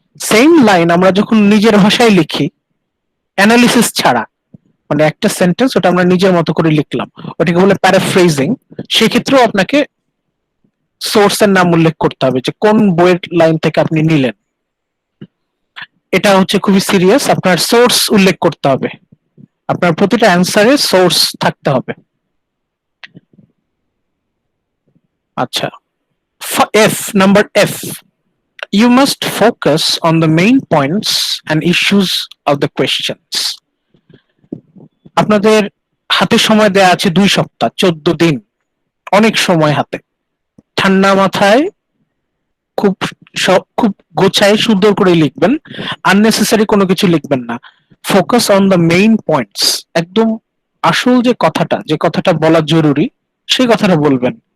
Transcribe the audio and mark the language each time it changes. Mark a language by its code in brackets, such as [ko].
[bn] Same line আমরা যখন নিজের ভাষায় লিখি অ্যানালিসিস ছাড়া, মানে একটা সেন্টেন্স ওটা আমরা নিজের মতো করে লিখলাম, ওটাকে বলে প্যারাফ্রেজিং। সেক্ষেত্রেও আপনাকে সোর্সের নাম উল্লেখ করতে হবে যে কোন বইয়ের লাইন থেকে আপনি নিলেন। এটা হচ্ছে খুবই সিরিয়াস, আপনার সোর্স উল্লেখ করতে হবে, আপনার প্রতিটা অ্যান্সারে সোর্স থাকতে হবে। আচ্ছা, F, number F, [en] you must focus on the main points and issues of the questions. [bn] আপনাদের হাতে সময় দেয়া আছে 2 সপ্তাহ, 14 দিন, অনেক সময় হাতে। ঠান্ডা মাথায় খুব খুব গোছায় সুন্দর করে লিখবেন, আননেসেসারি কোনো কিছু লিখবেন না। [en] focus on the main points, [bn] একদম আসল যে কথাটা, যে কথাটা বলা জরুরি সেই কথাটা বলবেন।